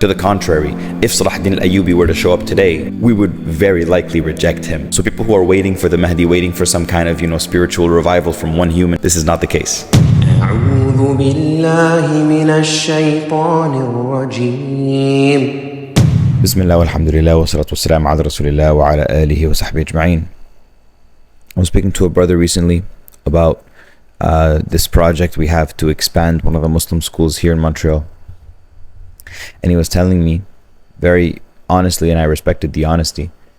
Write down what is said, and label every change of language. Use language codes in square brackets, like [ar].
[en] To the contrary, if Salahuddin al-Ayyubi were to show up today, we would very likely reject him. So people who are waiting for the Mahdi, waiting for some kind of, spiritual revival from one human, this is not the case. [ar] أعوذ بالله من الشيطان الرجيم. Bismillah walhamdulillah wa salatu wassalam ala rasulillah wa ala alihi wa sahbihi ajma'in. [en] I was speaking to a brother recently about this project we have to expand one of the Muslim schools here in Montreal. And he was telling me very honestly, and I respected the honesty.